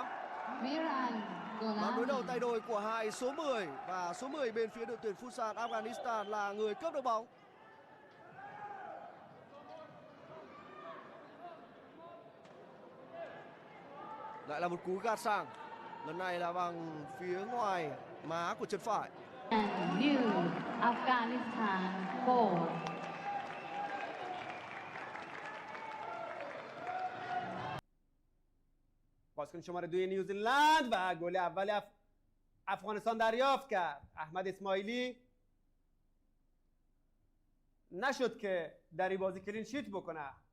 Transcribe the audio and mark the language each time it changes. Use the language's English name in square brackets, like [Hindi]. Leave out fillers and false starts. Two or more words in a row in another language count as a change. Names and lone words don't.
[Vietnamese] Màn đối đầu tay đôi của hai số 10 và số 10 bên phía đội tuyển Futsal Afghanistan là người cướp được bóng. Lại là một cú gạt sang. Lần này là bằng phía ngoài má của chân phải. New Afghanistan 4. [Persian] بازیکن شماره 2 نیوزیلند و گل اول افغانستان دریافت کرد. احمد اسماعیلی نشد که در این بازی کلین شیت بکنه.